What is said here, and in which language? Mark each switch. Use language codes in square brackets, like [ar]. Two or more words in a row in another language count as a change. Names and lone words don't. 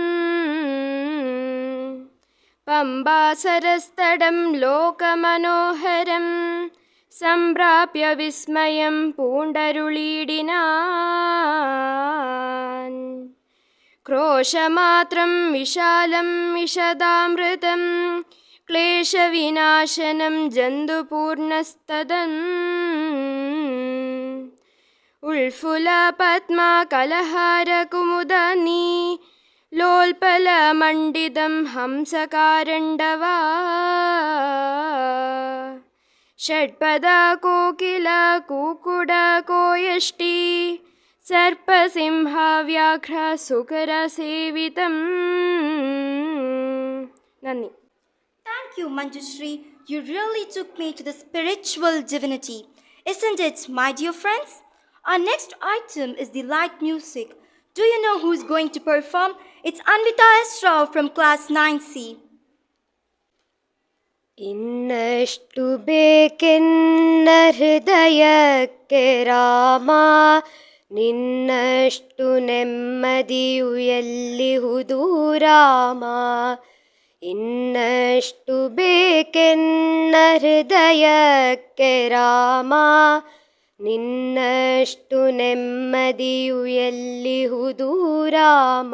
[ml] പമ്പാസരസ്തടം ലോകമനോഹരം സംപ്രാപ്യ വിസ്മയം പൂണ്ടരുളീടിനാൻ ക്രോശമാത്രം വിശാലം വിശദാമൃതം ക്ലേശവിനാശനം ജന്തുപൂർണസ്തദം ഉൾഫുല പദ്മ കലഹാര കുമുദനി ലോൽപല മണ്ഡിതം ഹംസകാരണ്ഡവാ ഷഡ്പദ കോകില കൂകുഡ കോയഷ്ടി സർപ്പസിംഹ വ്യാഘ്ര സുകര സേവിതം. ನನ್ನಿ. [en] Thank you, Manjushri. You really took me to the spiritual divinity. Isn't it, my dear friends? Our next item is the light music. Do you know who's going to perform? It's Anvita S. Rao from class 9C. [kn] ಇನ್ನಷ್ಟು ಬೇಕೆನ್ನ ಹೃದಯಕ್ಕೆ ರಾಮ, ನಿನ್ನಷ್ಟು ನೆಮ್ಮದಿಯು ಎಲ್ಲಿಹುದು ರಾಮ. ಇನ್ನಷ್ಟು ಬೇಕೆನ್ನ ಹೃದಯಕ್ಕೆ ರಾಮ, ನಿನ್ನಷ್ಟು ನೆಮ್ಮದಿಯು ಎಲ್ಲಿಹುದು ರಾಮ.